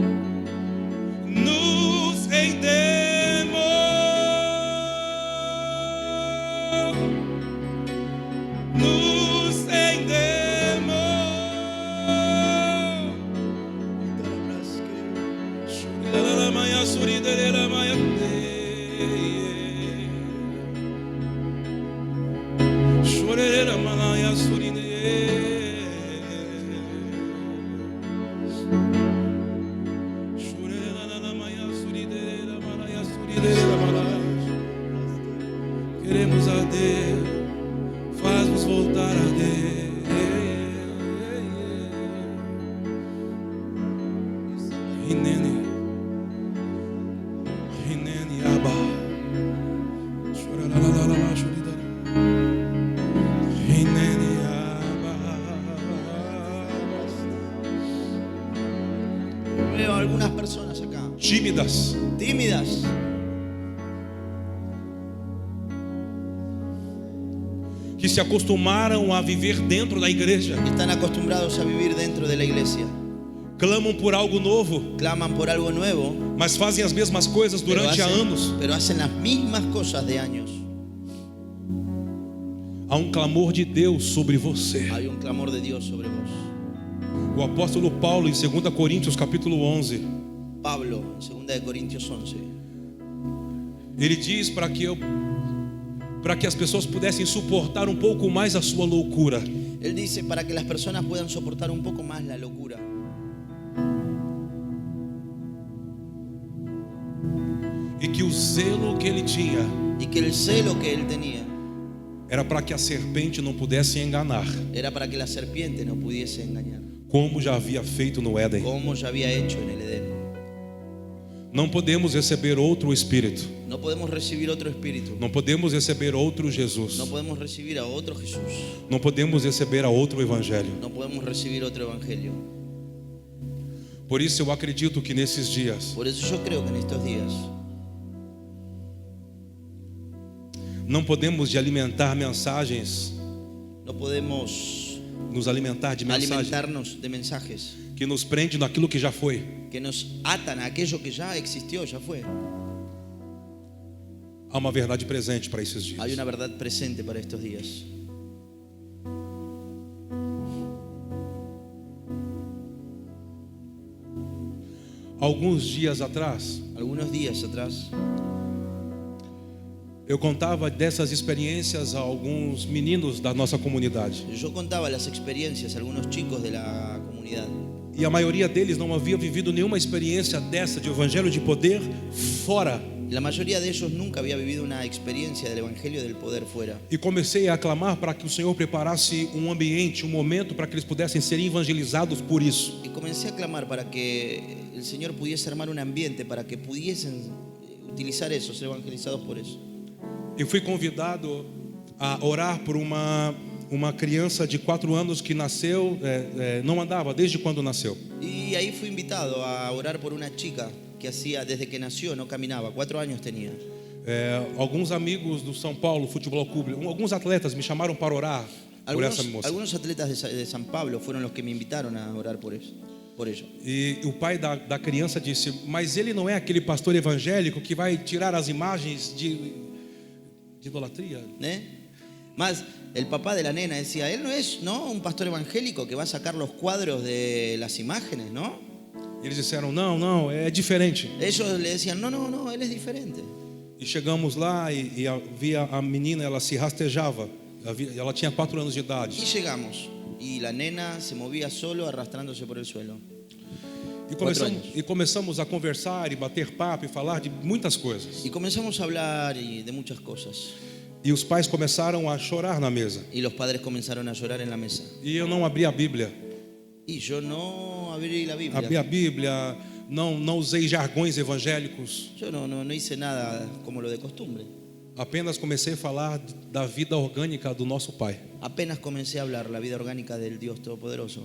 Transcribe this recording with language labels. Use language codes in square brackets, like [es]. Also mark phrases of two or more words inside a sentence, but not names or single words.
[pt] Nos rendemos, nos rendemos. Chorela manhã, surideira manhã. Chorela manhã, surideira. Queremos arder, faz-nos voltar a arder. Rinene, Rinene, Abba. Choralalalala, choridara. Rinene, Abba. [es] Veo algunas personas acá, Tímidas, tímidas, [pt] que se acostumaram a viver dentro da igreja, [es] que están acostumbrados a vivir dentro de la iglesia. [pt] clamam por algo novo, [es] Claman por algo nuevo, [pt] mas fazem as mesmas coisas [es] pero [pt] durante anos. [es] pero hacen las mismas cosas de años. [pt] Há um clamor de Deus sobre você. [es] Hay un clamor de Dios sobre vos. [pt] O apóstolo Paulo, em 2 Coríntios capítulo 11, [es] Pablo, en 2 de Corintios 11, [pt] ele diz para que as pessoas pudessem suportar um pouco mais a sua loucura. [es] él dice para que las personas puedan soportar un poco más la locura. [pt] E que o zelo que ele tinha [es] Y que el celo que él tenía [pt] era para que a serpente não pudesse enganar, [es] era para que la serpiente no pudiese engañar, [pt] como já havia feito no Éden. [es] como ya había hecho en el Edén. [pt] Não podemos receber outro Espírito, [es] No podemos recibir otro espíritu, [pt] não podemos receber outro Jesus, [es] no podemos recibir a otro Jesús, [pt] não podemos receber a outro Evangelho. [es] no podemos recibir otro evangelio. [pt] Por isso eu acredito que nesses dias [es] Por eso yo creo que en estos días [pt] não podemos de alimentar mensagens, [es] no podemos [pt] nos alimentar de mensagens [es] alimentarnos de mensajes [pt] que nos prende naquilo que já foi. [es] que nos atan a aquello que ya existió, ya fue. [pt] Há uma verdade presente para esses dias. [es] Hay una verdad presente para estos días. [pt] Alguns dias atrás, [es] Algunos días atrás [pt] eu contava dessas experiências a alguns meninos da nossa comunidade. [es] yo contaba las experiencias a algunos chicos de la comunidad [pt] E a maioria deles não havia vivido nenhuma experiência dessa de evangelho de poder fora. [es] La mayoría de ellos nunca había vivido una experiencia del Evangelio del poder fuera. [pt] E comecei a clamar para que o Senhor preparasse um ambiente, um momento para que eles pudessem ser evangelizados por isso. [es] Y comencé a clamar para que el Señor pudiese armar un ambiente para que pudiesen utilizar eso, ser evangelizados por eso. [pt] Eu fui convidado a orar por uma criança de 4 anos que nasceu, não andava desde quando nasceu. [es] Y ahí fui invitado a orar por una chica que hacía desde que nació, no caminaba, 4 años tenía. [pt] Alguns amigos do São Paulo Futebol Clube, alguns atletas me chamaram para orar por essa moça. [es] Algunos atletas de San Pablo fueron los que me invitaron a orar por eso. por ello. [pt] E o pai da criança disse: mas ele não é aquele pastor evangélico que vai tirar as imagens de idolatria? ¿Eh? [es] Más, el papá de la nena decía, él no es, ¿no?, un pastor evangélico que va a sacar los cuadros de las imágenes, ¿no? [pt] E eles disseram: não, é diferente. [es] Ellos le decían, no, él es diferente. [pt] E chegamos lá e via a menina, ela se rastejava. Ela tinha 4 anos de [es] Y [pt] idade. [es] llegamos, y la nena se movía solo arrastrándose por el suelo. [pt] E começamos a conversar e bater papo e falar de muitas coisas. [es] Y comenzamos a hablar de muchas cosas. [pt] E os pais começaram a chorar na mesa. [es] Y los padres comenzaron a llorar en la mesa. [pt] E eu não abri a Bíblia. [es] Y yo no abrí la Biblia. [pt] Abri a Bíblia, não usei jargões evangélicos. [es] Yo no hice nada como lo de costumbre. [pt] Apenas comecei a falar da vida orgânica do nosso Pai. [es] Apenas comencé a hablar la vida orgánica del Dios Todopoderoso.